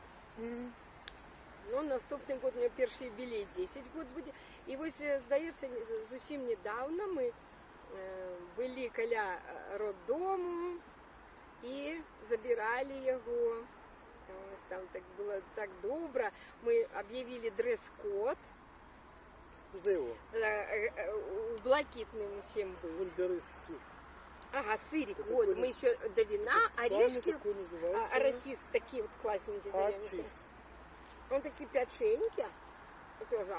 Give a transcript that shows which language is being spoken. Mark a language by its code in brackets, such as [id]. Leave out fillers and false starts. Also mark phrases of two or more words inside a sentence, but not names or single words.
[be] Ну, наступны год [ru] у меня [be] першы юбілей 10 год будзе. І вось, здаецца, зусім недавно мы былі каля роддому і забіралі яго. Там так было так добра. Мы аб'явілі дрэс-код. [ru] За его. Блакитным всем был. [be] Вон бяры сыр. [ru] Ага, сырик. Это Вот, такой мы еще до вина, специальный орешки, такой называется. арахис такие вот классненькие. зелененькие. Арчис. Он такие печеньки. Тоже.